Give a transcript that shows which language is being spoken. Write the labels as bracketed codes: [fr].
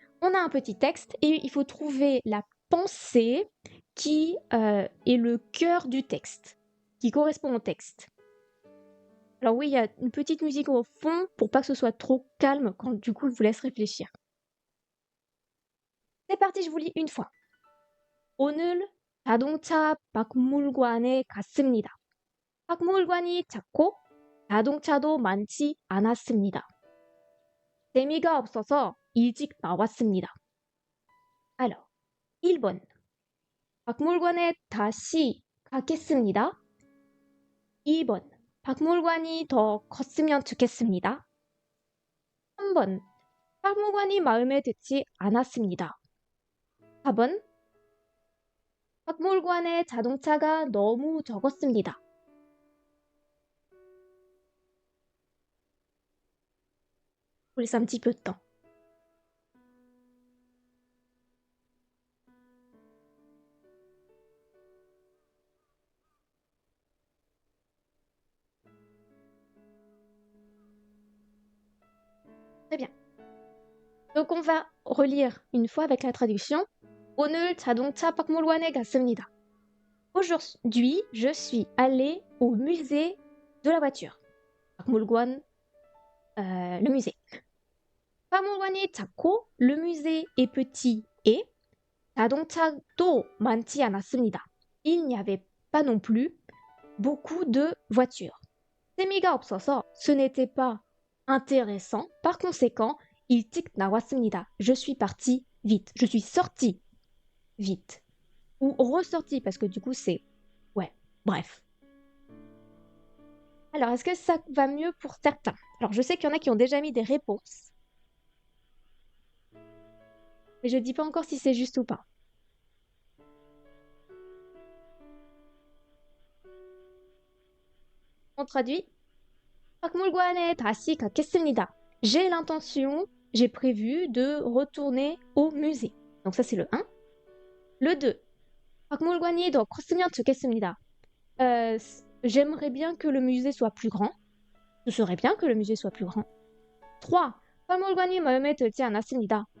[fr] On a un petit texte et il faut trouver la pensée qui est le cœur du texte, qui correspond au texte. Alors oui, il y a une petite musique au fond pour pas que ce soit trop calme quand du coup je vous laisse réfléchir. C'est parti, je vous lis une fois. [ko] 오늘 자동차 박물관에 갔습니다. 박물관이 작고 자동차도 많지 않았습니다. 재미가 없어서 일찍 나왔습니다. Alors, 1번. 박물관에 다시 가겠습니다. 2번. 박물관이 더 컸으면 좋겠습니다. 3번. 박물관이 마음에 들지 않았습니다. 4번. 박물관에 자동차가 너무 적었습니다. [fr] Je vous laisse un petit peu de temps. Très bien. Donc on va relire une fois avec la traduction. [ko] 오늘 자동차 박물관에 갔습니다. [fr] Aujourd'hui, je suis allée au musée de la voiture. 박물관, le musée. [ko] 박물관이 작고, [fr] le musée est petit et [ko] 자동차도 많지 않았습니다. [fr] Il n'y avait pas non plus beaucoup de voitures. [ko] 재미가 없어서 [fr] ce n'était pas intéressant. Par conséquent, [ko] 일찍 나왔습니다. [fr] Je suis partie vite. Je suis sortie vite. Ou ressortie parce que du coup c'est... Ouais, bref. Alors, est-ce que ça va mieux pour certains? Alors, je sais qu'il y en a qui ont déjà mis des réponses. Mais je dis pas encore si c'est juste ou pas. On traduit. [ko] 박물관에 다시 가겠습니다. [fr] J'ai l'intention j'ai prévu de retourner au musée. Donc ça, c'est le 1. Le 2. [ko] 박물관이 더 컸으면 좋겠습니다. [fr] J'aimerais bien que le musée soit plus grand. Ce serait bien que le musée soit plus grand. 3. [ko] 박물관이 마음에 들지 않았습니다.